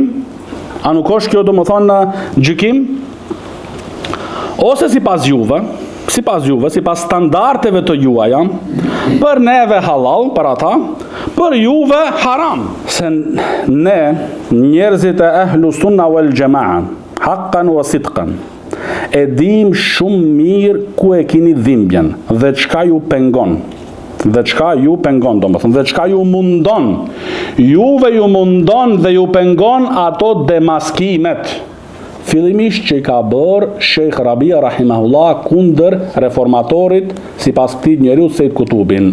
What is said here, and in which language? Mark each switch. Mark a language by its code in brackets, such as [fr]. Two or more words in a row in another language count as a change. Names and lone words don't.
[sq] A nuk është kjo, do më thonë, gjykim? Ose sipas juve, sipas standardeve të juaja, për neve halal, për ata, për juve haram. Se ne, njerëzit e [ar] أهل السنة والجماعة حقا وصدقا, [sq] e dim shumë mirë ku e kini dhimbjen dhe çka ju pengon. Dhe çka ju pengon, domethënë, dhe çka ju mundon. Juve ju mundon dhe ju pengon ato demaskimet. Fillimisht që i ka bërë Sheikh Rabia rahimahullah kundër reformatorit sipas këtij njeriu Sejid Kutubin.